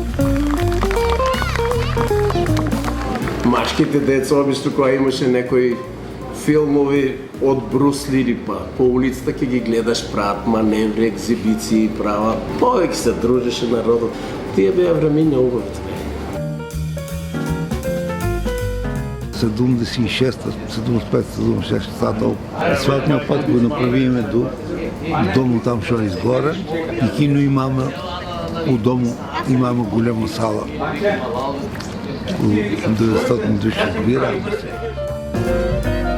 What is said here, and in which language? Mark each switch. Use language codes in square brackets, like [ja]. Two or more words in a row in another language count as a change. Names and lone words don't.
[mk] Машките деца обично кога имаше некои филмови од Брус Ли, по улицата ќе ги гледаш, прават маневри, екзибиции, прават. Повеќе се дружеше народот. Тие беа времиња убави. 76-та, 75-та, 76-та толкова. Асфалтният път го направиме до дому там, що е изгоре. [bg] И кино имаме, у дому имаме голяма сала. 900 души, разбираме се.